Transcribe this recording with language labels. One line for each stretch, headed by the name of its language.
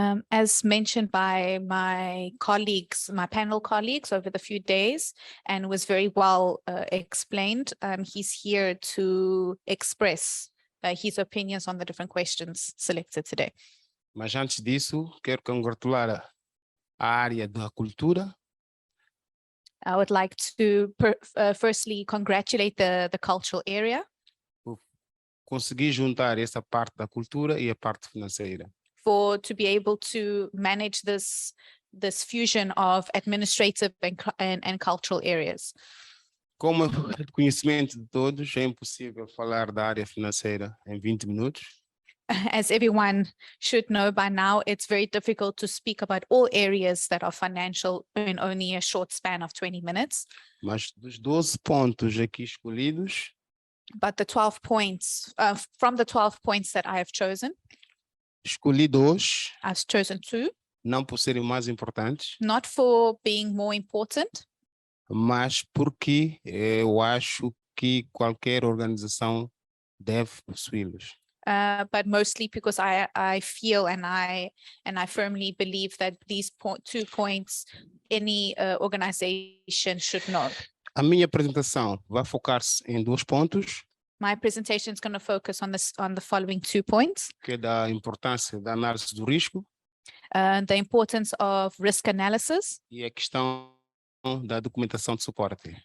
English: As mentioned by my colleagues, my panel colleagues over the few days, and was very well explained, he's here to express his opinions on the different questions selected today.
Portuguese: Mas antes disso, quero congratular a área da cultura.
English: I would like to firstly congratulate the cultural area.
Portuguese: Por conseguir juntar essa parte da cultura e a parte financeira.
English: To be able to manage this fusion of administrative and cultural areas.
Portuguese: Como é de conhecimento de todos, é impossível falar da área financeira em 20 minutos.
English: As everyone should know by now, it's very difficult to speak about all areas that are financial in only a short span of 20 minutes.
Portuguese: Mas dos 12 pontos aqui escolhidos,
English: but the 12 points, from the 12 points that I have chosen,
Portuguese: escolhi dois.
English: I've chosen two.
Portuguese: Não por serem mais importantes.
English: Not for being more important.
Portuguese: Mas porque eu acho que qualquer organização deve possuí-los.
English: But mostly because I feel and I firmly believe that these 2 points any organization should know.
Portuguese: A minha apresentação vai focar-se em 2 pontos.
English: My presentation is going to focus on the following 2 points.
Portuguese: Que é da importância da análise do risco.
English: The importance of risk analysis
Portuguese: e a questão da documentação de suporte.